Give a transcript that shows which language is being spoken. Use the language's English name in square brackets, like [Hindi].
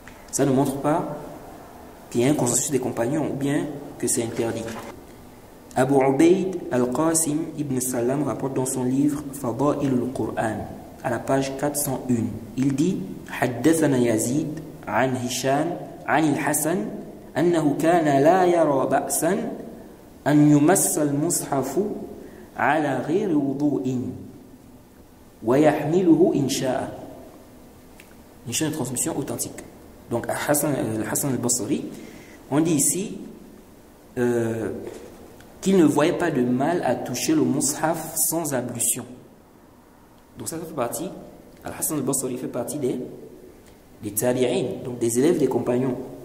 [French] Ça ne montre pas qu'il y a un consensus des compagnons ou bien que c'est interdit. Abu Ubaid al-Qasim ibn Salam rapporte dans son livre Fada'il al-Qur'an à la page 401. [Arabic] Il dit Haddathana Yazid an Hisham an al-Hasan أنه كان لا يرى بأسا أن يمس المصحف على غير وضوء ويحمله إن شاء. [French] Une chaîne de transmission authentique. Donc Hassan al-Basri, on dit ici qu'il ne voyait pas de mal à toucher le mushaf sans ablution. Donc ça fait partie, Al-Hassan al-Basri fait partie des tabi'in, donc des élèves des compagnons.